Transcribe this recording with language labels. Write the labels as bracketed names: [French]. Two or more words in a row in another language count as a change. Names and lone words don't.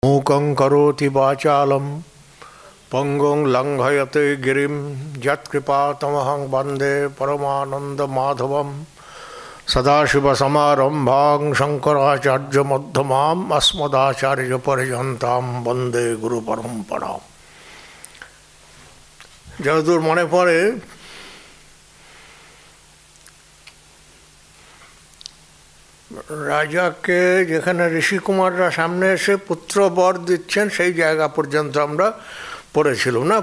[Sanskrit] मूकं करोति वाचालं पंगुं लंघयते गिरिं यत्कृपातमहं वन्दे परमानन्दमाधवं सदाशिवसमारम्भां शङ्कराचार्यमध्यमाम् अस्मदाचार्यपर्यन्तां वन्दे गुरुपरम्पराम्। [Bangla] যতদূর মনে পড়ে রাজাকে যেখানে ঋষিকুমাররা সামনে এসে পুত্র বর দিচ্ছেন সেই জায়গা পর্যন্ত আমরা পড়েছিলাম না?